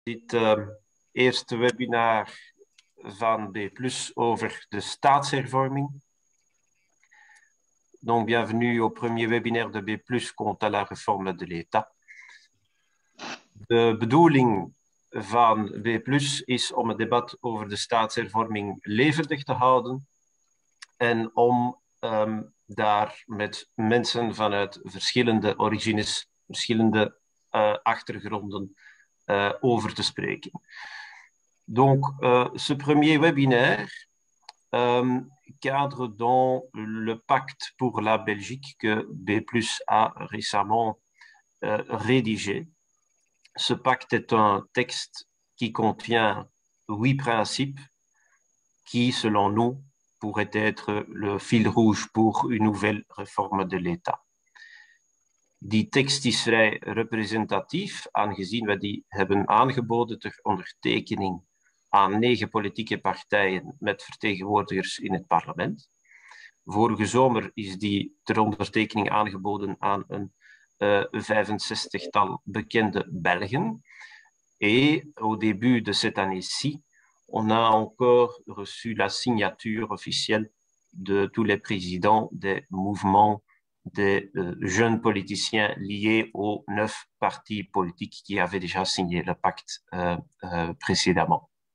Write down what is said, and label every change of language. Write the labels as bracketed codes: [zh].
[nl] Dit eerste webinar van B+ over de staatshervorming. [fr] Donc, bienvenue au premier webinaire de B+ quant à la réforme de l'État. [nl] De bedoeling van B+ is om het debat over de staatshervorming levendig te houden en om daar met mensen vanuit verschillende origines, verschillende achtergronden over te spreken. [fr] Donc, ce premier webinaire cadre dans le pacte pour la Belgique que B+ a récemment rédigé. Ce pacte est un texte qui contient 8 principes qui, selon nous, pourraient être le fil rouge pour une nouvelle réforme de l'État. [nl] Die tekst is vrij representatief, aangezien we die hebben aangeboden ter ondertekening aan 9 politieke partijen met vertegenwoordigers in het parlement. Vorige zomer is die ter ondertekening aangeboden aan een 65-tal bekende Belgen. [fr] Et au début de cette année-ci, on a encore reçu la signature officielle de tous les présidents des mouvements des jeunes politiciens liés aux 9 partis politiques qui avaient déjà signé le pacte précédemment.